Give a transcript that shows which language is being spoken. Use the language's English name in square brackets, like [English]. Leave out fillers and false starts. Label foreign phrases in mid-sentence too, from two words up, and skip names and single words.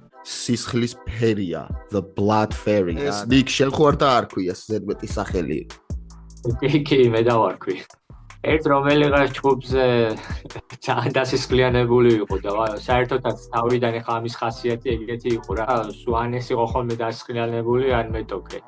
[Georgian] სისხლის ფერია, [English] the blood fairy. [Georgian] ეს ნიკ შენ ხო არ დაარქვია ზედმეტი სახელი? კი, მე დავარქვი. ერთ რომელიღაც ჯგუფზე ძალიან დასისხლიანებული იყო და საერთოდაც თავიდან ხა ამის ხასიათი ეგეთი იყო რა, ან ეს იყო ხოლმე დასისხლიანებული, ან მეტოქე.